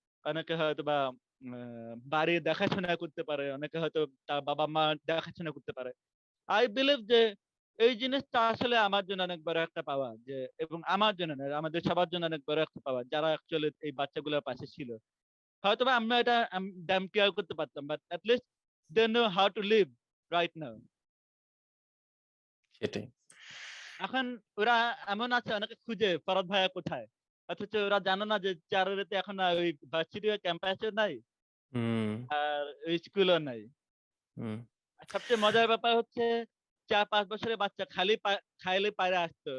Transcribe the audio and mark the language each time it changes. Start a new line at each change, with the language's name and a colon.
Bangla: অনেকে হয়তোবা বাড়ি দেখাশোনা করতে পারে। অনেকে হয়তো তার বাবা-মা দেখাশোনা করতে পারে।
English: I believe
Bangla: যে এই জিনিসটা আসলে আমার জন্য অনেক বড় একটা পাওয়া যে এবং আমার জন্য নয়, আমাদের সবার জন্য অনেক বড় একটা পাওয়া। যারা অ্যাকচুয়ালি এই বাচ্চাগুলোর পাশে ছিল। হয়তোবা আমরা এটা damn কেয়ার করতে পারতাম।
English: But at least they know how to live right now.
Bangla: সেটাই। এখন ওরা এমন আছে অনেকে খুঁজে ফরহাদ ভাইয়া কোথায়? অথচ ওরা জানে না যে চারুরাতে এখন ওই ভার্সিটির ক্যাম্পাসও নাই, হুম, আর ওই স্কুলও নাই। হুম, আর সবচেয়ে মজার ব্যাপার হচ্ছে ৪-৫ বছরের বাচ্চা খালি পায়ে আসতো।